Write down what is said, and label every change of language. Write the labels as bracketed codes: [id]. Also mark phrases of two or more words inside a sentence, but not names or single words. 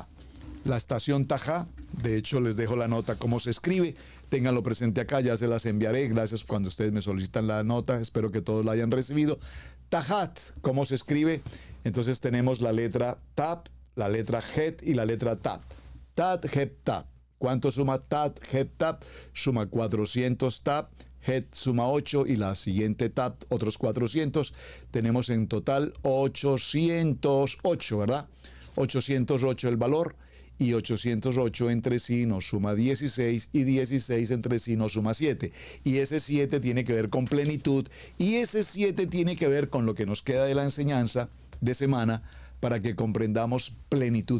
[es] La estación Tajá, de hecho les dejo la nota cómo se escribe, ténganlo presente acá, ya se las enviaré, gracias cuando ustedes me solicitan la nota, espero que todos la hayan recibido. Tajat, ¿cómo se escribe? Entonces tenemos la letra Tab, la letra Het y la letra Tat. Tat, Het, Tat. ¿Cuánto suma Tat, Het, Tat? Suma 400 Tat, Het suma 8 y la siguiente Tat, otros 400. Tenemos en total 808, ¿verdad? 808 el valor y 808 entre sí nos suma 16 y 16 entre sí nos suma 7. Y ese 7 tiene que ver con plenitud y ese 7 tiene que ver con lo que nos queda de la enseñanza de semana para que comprendamos plenitud.